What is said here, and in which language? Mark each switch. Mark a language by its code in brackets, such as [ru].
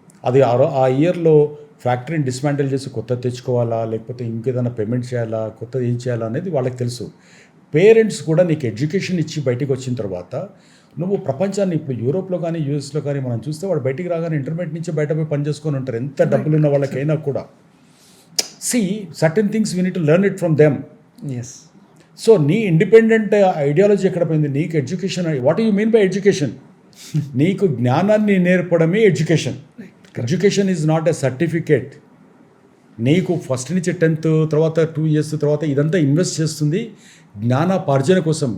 [te] అది ఆ ఇయర్లో ఫ్యాక్టరీని డిస్మాంటిల్ చేసి కొత్తది తెచ్చుకోవాలా లేకపోతే ఇంకేదైనా పేమెంట్ చేయాలా కొత్తది ఏం చేయాలా అనేది వాళ్ళకి తెలుసు. పేరెంట్స్ కూడా నీకు ఎడ్యుకేషన్ ఇచ్చి బయటికి వచ్చిన తర్వాత నువ్వు ప్రపంచాన్ని ఇప్పుడు యూరోప్లో కానీ యూఎస్లో కానీ మనం చూస్తే వాడు బయటికి రాగానే ఇంటర్మీడియట్ నుంచి బయట పోయి పని చేసుకొని ఉంటారు, ఎంత డబ్బులు ఉన్న వాళ్ళకైనా కూడా. [en] See, certain things we need to learn it from them. Yes. [te] So నీ ఇండిపెండెంట్ ఐడియాలజీ ఎక్కడ పోయింది? నీకు education, [en] What you mean by education? [te] నీకు జ్ఞానాన్ని నేర్పడమే education. [en] Education is not a certificate. [te] నీకు ఫస్ట్ నుంచి 10th తర్వాత 2 years తర్వాత ఇదంతా ఇన్వెస్ట్ చేస్తుంది జ్ఞానాపార్జన కోసం.